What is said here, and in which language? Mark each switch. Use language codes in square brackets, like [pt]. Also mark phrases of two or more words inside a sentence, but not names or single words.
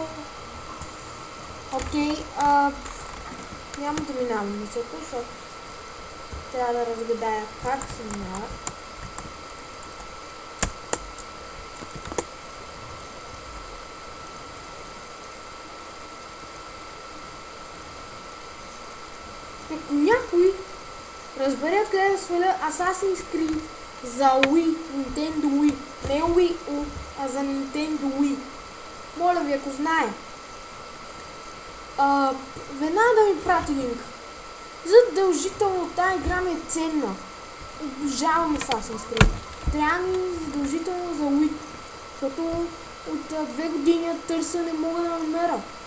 [bg] Окей, няма да минавам мисълта, защото трябва да разгадая как се минава. Ако някой разбере къде да сваля Assassin's Creed за Wii, Nintendo Wii, не Wii U, а за Nintendo Wii, моля ви, ако знае, веднага да ми прати линк. Задължително тази игра ми е ценна. Обожавам Assassin's Creed. Трябва ми задължително за Wii, защото от 2 години я търся, не мога да намеря.